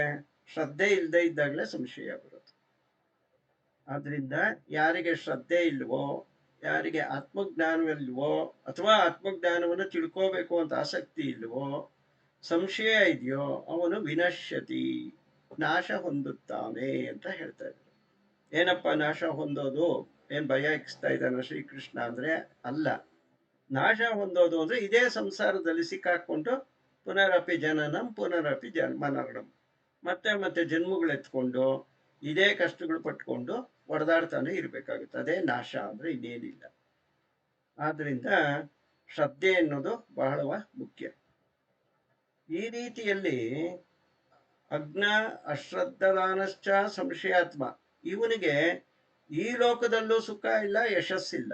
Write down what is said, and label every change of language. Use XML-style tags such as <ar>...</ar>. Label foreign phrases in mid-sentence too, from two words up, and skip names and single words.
<kn>ಶ್ರದ್ಧೆ ಇಲ್ಲದೆ ಇದ್ದಾಗಲೇ ಸಂಶಯ ಬರುತ್ತೆ. ಆದ್ರಿಂದ ಯಾರಿಗೆ ಶ್ರದ್ಧೆ ಇಲ್ವೋ, ಯಾರಿಗೆ ಆತ್ಮಜ್ಞಾನವಿಲ್ವೋ, ಅಥವಾ ಆತ್ಮಜ್ಞಾನವನ್ನು ತಿಳ್ಕೋಬೇಕು ಅಂತ ಆಸಕ್ತಿ ಇಲ್ವೋ, ಸಂಶಯ ಇದೆಯೋ, ಅವನು ವಿನಶ್ಯತಿ, ನಾಶ ಹೊಂದುತ್ತಾನೆ ಅಂತ ಹೇಳ್ತಾ ಇದ್ದಾರೆ. ಏನಪ್ಪ ನಾಶ ಹೊಂದೋದು? ಏನ್ ಭಯ ಇಕ್ಸ್ತಾ ಇದ್ದಾನ ಶ್ರೀಕೃಷ್ಣ ಅಂದ್ರೆ ಅಲ್ಲ. ನಾಶ ಹೊಂದೋದು ಅಂದ್ರೆ ಇದೇ ಸಂಸಾರದಲ್ಲಿ ಸಿಕ್ಕಾಕೊಂಡು</kn> <sa>ಪುನರಪಿ ಜನನಂ ಪುನರಪಿ ಮರಣಂ,</sa> <kn>ಮತ್ತೆ ಮತ್ತೆ ಜನ್ಮಗಳೆತ್ಕೊಂಡು ಇದೇ ಕಷ್ಟಗಳು ಪಟ್ಕೊಂಡು ಹೊಡೆದಾಡ್ತಾನೆ ಇರ್ಬೇಕಾಗುತ್ತೆ. ಅದೇ ನಾಶ ಅಂದ್ರೆ ಇನ್ನೇನಿಲ್ಲ. ಆದ್ರಿಂದ ಶ್ರದ್ಧೆ ಅನ್ನೋದು ಬಹಳ ಮುಖ್ಯ. ಈ ರೀತಿಯಲ್ಲಿ</kn> <sa>ಅಜ್ಞ, ಅಶ್ರದ್ಧದಾನಶ್ಚ ಸಂಶಯಾತ್ಮ,</sa> <kn>ಇವನಿಗೆ ಈ ಲೋಕದಲ್ಲೂ ಸುಖ ಇಲ್ಲ, ಯಶಸ್ಸಿಲ್ಲ.</kn>